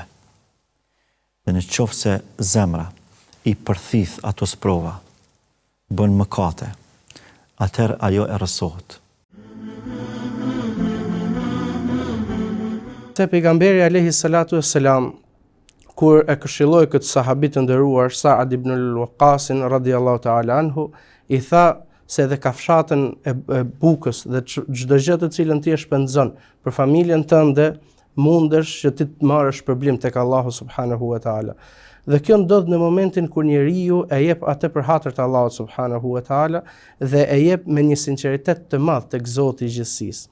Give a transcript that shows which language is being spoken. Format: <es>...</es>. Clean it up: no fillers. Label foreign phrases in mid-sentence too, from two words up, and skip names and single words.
<sq>Dhe në qoftë se zemra i përthith ato sprova, bën mëkate, atëherë ajo e rrësohet. Te pejgamberi</sq> <ar>عليه الصلاة والسلام</ar> <sq>kur e këshilloi këtë sahabit të nderuar Sa'ad ibn al-Waqqas</sq> <ar>رضي الله تعالى عنه,</ar> <sq>i tha se edhe kafshatën e bukës dhe çdo gjë të cilën ti e shpenzon për familjen tënde, mundesh që ti të marrësh shpërblim tek Allahu</sq> <ar>سبحانه وتعالى.</ar> <sq>Dhe kjo ndodh në momentin kur njeriu e jep atë për hatër të Allahut</sq> <ar>سبحانه وتعالى</ar> <sq>dhe e jep me një sinqeritet të madh tek Zoti i gjithësisë.</sq>